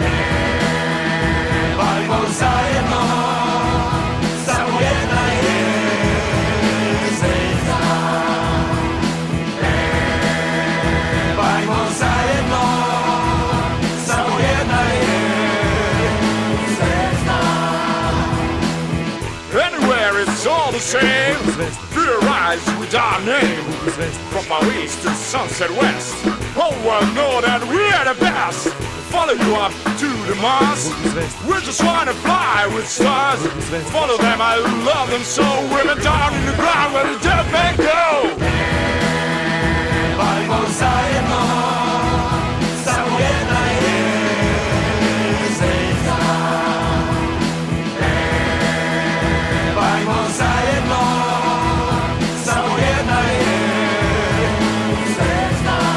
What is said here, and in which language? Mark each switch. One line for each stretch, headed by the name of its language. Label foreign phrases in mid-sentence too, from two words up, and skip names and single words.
Serbian: Pajmo zajedno, samo jedna je zvezda. Pajmo zajedno, samo jedna je zvezda.
English: Anywhere it's all the same. Through your eyes with our name. From our east to sunset west. Whole world know that we are the best. Follow you up to the Mars. We just wanna fly with stars. Follow them, I love them so. Women down in the ground where the dead men go.
Serbian: Pajmo zajedno, samo jedna je zvezda. Pajmo zajedno, samo jedna je zvezda.